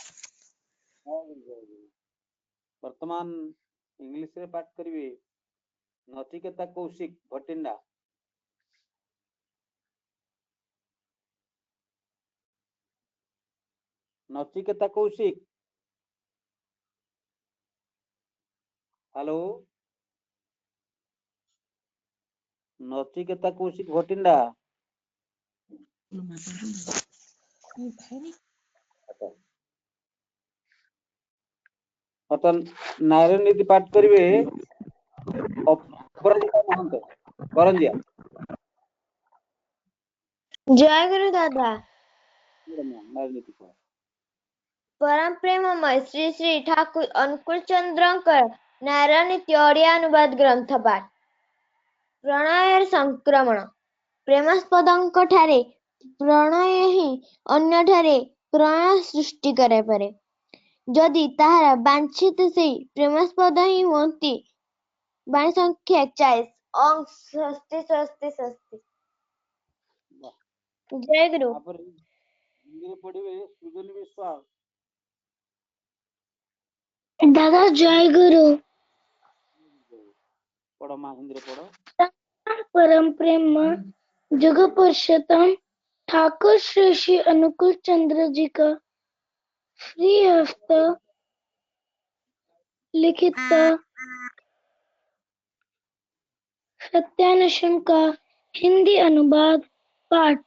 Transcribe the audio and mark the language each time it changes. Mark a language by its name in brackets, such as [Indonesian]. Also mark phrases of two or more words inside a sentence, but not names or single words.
[Odia] ବର୍ତ୍ତମାନ ଇଂଲିଶ ରେ ପାଠ କରିବେ ନଚିକେତା କୌଶିକ ଭଟିଣ୍ଡା। नचिकेता कौशिक। हेलो ନଚିକେତା କୌଶିକ ଭଟିଣ୍ଡା ନାରୀ ନୀତି ପାଠ କରିବେ ଅପରାଜିତା ମହନ୍ତ କରଞ୍ଜିଆ। [Hindi] जय गुरु दादा। [Odia] ନାରୀ ନୀତି କହ। ପରମ ପ୍ରେମମୟ ଶ୍ରୀ ଶ୍ରୀ ଠାକୁର ଅନୁକୂଳ ଚନ୍ଦ୍ରକର ନାରାୟଣ ନୀତି ଓଡ଼ିଆ ଅନୁବାଦ ଗ୍ରନ୍ଥ ପାଠ। ପ୍ରଣୟର ସଂକ୍ରମଣ ପ୍ରେମାସ୍ପଦଙ୍କ ଠାରେ ପ୍ରଣୟ ହିଁ ଅନ୍ୟଠାରେ ପ୍ରାଣ ସୃଷ୍ଟି କରିପାରେ। ଯଦି ତାହାର ବାଞ୍ଛିତ ସେଇ ପ୍ରେମାସ୍ପଦ ହିଁ ହୁଅନ୍ତି। ବାଣୀ ସଂଖ୍ୟା 40 ଓଁ ସ୍ୱସ୍ତି ସ୍ୱସ୍ତି ସ୍ୱସ୍ତି। ଜୟ ଗୁରୁ। ତାପରେ ହିନ୍ଦୀରେ ପଢିବେ ସୁଜନ ବିଶ୍ୱାଳ। [Hindi] दादा जय गुरु। पढ़ो माँ हिंदी रे पढ़ो। परम प्रेम जुग पुरुषोत्तम ठाकुर श्री श्री अनुकूल चंद्र जी का श्री हस्त लिखित सत्यान्वेषण का हिंदी अनुवाद पाठ।